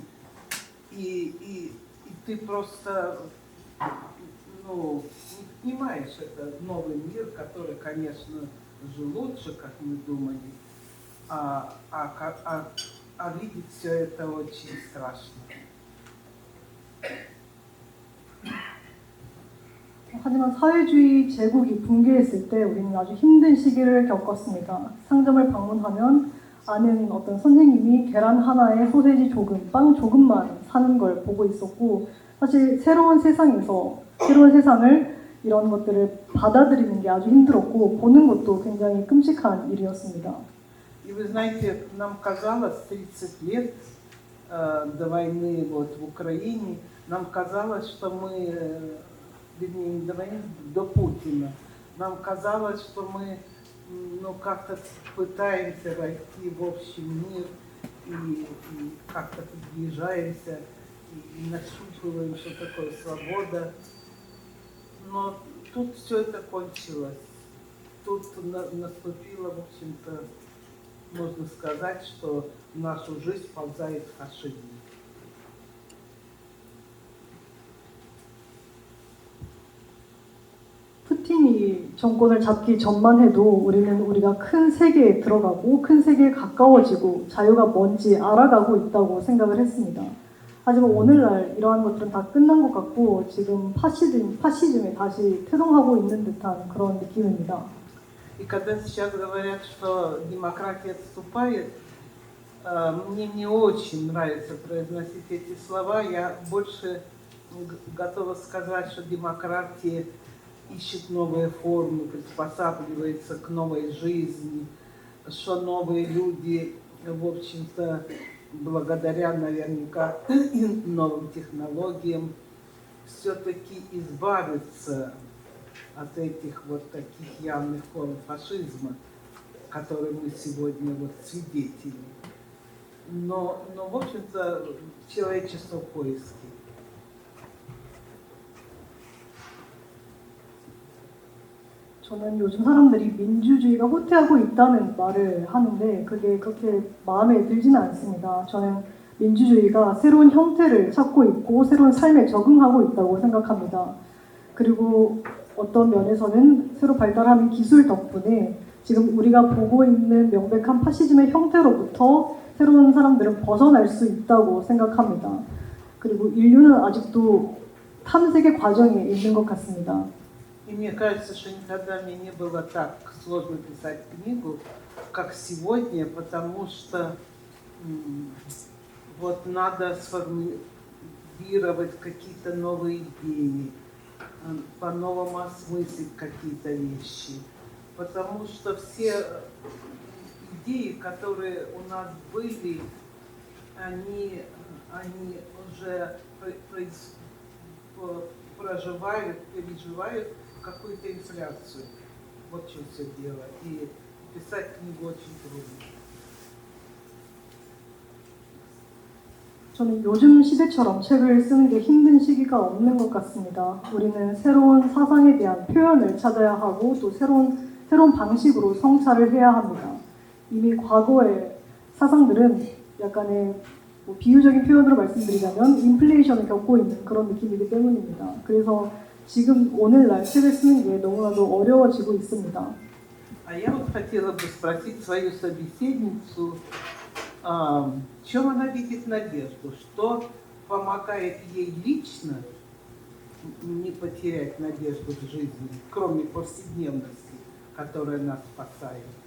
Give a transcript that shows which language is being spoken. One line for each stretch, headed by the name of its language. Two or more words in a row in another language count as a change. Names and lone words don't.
Russian: И ты просто ну, не понимаешь, это новый мир, который, конечно же, лучше, как мы думали, а видеть все это очень страшно.
Korean: 하지만 사회주의 제국이 붕괴했을 때 우리는 아주 힘든 시기를 겪었습니다. 상점을 방문하면 아는 어떤 선생님이 계란 하나에 소세지 조금, 빵 조금만 사는 걸 보고 있었고 사실 새로운 세상을 이런 것들을 받아들이는 게 아주 힘들었고 보는 것도 굉장히 끔찍한 일이었습니다.
Russian: И вы знаете, нам казалось 30 лет до войны вот, в Украине, нам казалось, что мы, вернее, не до войны, до Путина, нам казалось, что мы ну, как-то пытаемся войти в общий мир и как-то приближаемся и нащупываем, что такое свобода. Но тут все это кончилось. Тут наступило, в общем-то, можно сказать, что в нашу жизнь ползает фашизм.
Korean: 푸틴이 정권을 잡기 전만 해도 우리가 큰 세계에 들어가고 큰 세계에 가까워지고 자유가 뭔지 알아가고 있다고 생각을 했습니다. 하지만 오늘날 이러한 것들은 다 끝난 것 같고 지금 파시즘이 다시 태동하고 있는 듯한 그런 느낌입니다.
Russian: И когда сейчас говорят, что демократия отступает, мне не очень нравится произносить эти слова. Я больше готова сказать, что демократия ищет новые формы, приспосабливается к новой жизни, что новые люди, в общем-то, благодаря наверняка новым технологиям, все-таки избавятся от этих вот таких явных форм фашизма, которые мы сегодня вот свидетели. Но в общем-то, человечество в поиске.
Korean: 저는 요즘 사람들이 민주주의가 후퇴하고 있다는 말을 하는데 그게 그렇게 마음에 들지는 않습니다. 저는 민주주의가 새로운 형태를 찾고 있고 새로운 삶에 적응하고 있다고 생각합니다. 그리고 어떤 면에서는 새로 발달하는 기술 덕분에 지금 우리가 보고 있는 명백한 파시즘의 형태로부터 새로운 사람들은 벗어날 수 있다고 생각합니다. 그리고 인류는 아직도 탐색의 과정에 있는 것 같습니다.
Russian: И мне кажется, что никогда мне не было так сложно писать книгу, как сегодня, потому что вот надо сформулировать какие-то новые идеи, по-новому осмыслить какие-то вещи. Потому что все идеи, которые у нас были, они уже переживают какую-то инфляцию. Вот в чем все дело. И писать книгу очень трудно.
Korean: 저는 요즘 시대처럼 책을 쓰는 게 힘든 시기가 없는 것 같습니다. 우리는 새로운 사상에 대한 표현을 찾아야 하고 또 새로운 방식으로 성찰을 해야 합니다. 이미 과거의 사상들은 약간의 뭐 비유적인 표현으로 말씀드리자면 인플레이션을 겪고 있는 그런 느낌이기 때문입니다. 그래서 지금 오늘날 책을 쓰는 게 너무나도 어려워지고 있습니다.
Russian: А я вот хотела бы спросить свою собеседницу, в чем она видит надежду, что помогает ей лично не потерять надежду в жизни, кроме повседневности, которая нас спасает.